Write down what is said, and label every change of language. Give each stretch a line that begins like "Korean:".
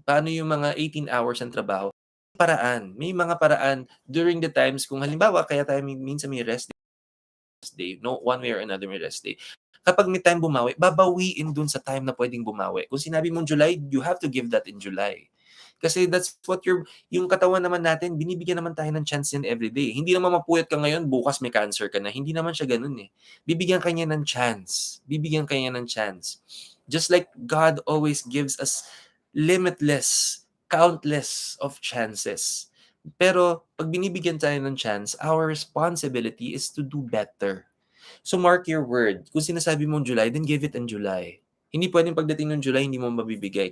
Filipino: Paano yung mga 18 hours ng trabaho? May mga paraan during the times kung halimbawa kaya tayo minsan may rest day, no,
English: one way or another
Filipino: may rest day. Kapag may time bumawi, babawiin dun sa time na pwedeng bumawi. Kung sinabi mong July,
English: you have to give that in July.
Filipino: Kasi that's what yung katawan naman natin, binibigyan naman tayo ng chance yan everyday. Hindi naman mapuyat ka ngayon, bukas may cancer ka na. Hindi naman siya ganun eh. Bibigyan ka niya ng chance. Bibigyan ka niya ng chance.
English: Just like God always gives us limitless, countless of chances.
Filipino: Pero pag binibigyan tayo ng chance,
English: our responsibility is to do better. So mark your word.
Filipino: Kung sinasabi mong July,
English: then give it in July.
Filipino: Hindi pwedeng pagdating ng July, hindi mo mabibigay.